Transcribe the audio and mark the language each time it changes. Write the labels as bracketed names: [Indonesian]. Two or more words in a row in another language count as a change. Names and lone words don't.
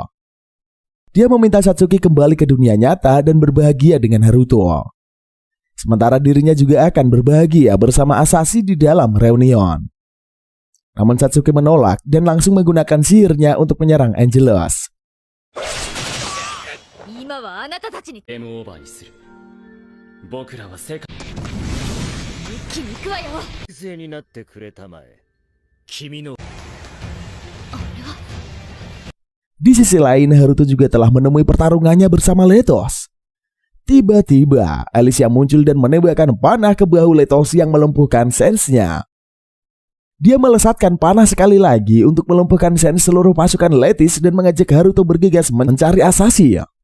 [Indonesian] Dia meminta Satsuki kembali ke dunia nyata dan berbahagia dengan Haruto. Sementara dirinya juga akan berbahagia bersama Asashi di dalam reunion. Namun Satsuki menolak dan langsung menggunakan sihirnya untuk menyerang Angelus. [English] Game over [Japanese] にする。僕らは世界。一気に行くわよ。犠牲になってくれたまえ。君の。 [Indonesian] Di sisi lain, Haruto juga telah menemui pertarungannya bersama Letos. Tiba-tiba, Alicia muncul dan menembakkan panah ke bahu Letos yang melumpuhkan sense-nya. Dia melesatkan panah sekali lagi untuk melumpuhkan sense seluruh pasukan Letis dan mengajak Haruto bergegas mencari Asashi.